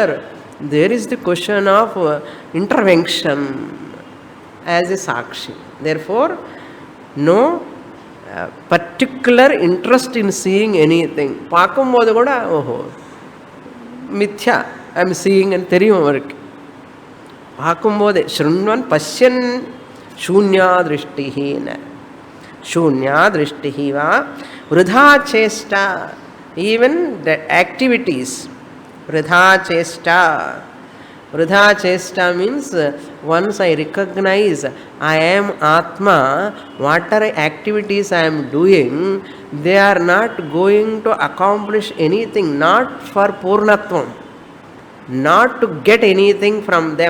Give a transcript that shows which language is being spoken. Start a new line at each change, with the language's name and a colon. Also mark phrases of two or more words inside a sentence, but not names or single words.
English: There is the question of intervention as a Sakshi. Therefore, no particular interest in seeing anything.
Tamil: பாக்கும்போது கூட, மித்யா,
English: I am seeing and
Tamil: தெரியும் அவர்க்கு. Paakumbodhu,
Sanskrit: शृण्वन् पश्यन् शून्य दृष्टिः न. शून्य दृष्टिः वा वृथा चेष्टा.
English: Even the activities,
Sanskrit: वृथा चेष्टा. वृथा चेष्टा
English: means once I recognize I am Atma, whatever activities I am doing, they are not going to accomplish anything, not for Purnatvam, not to get anything from them.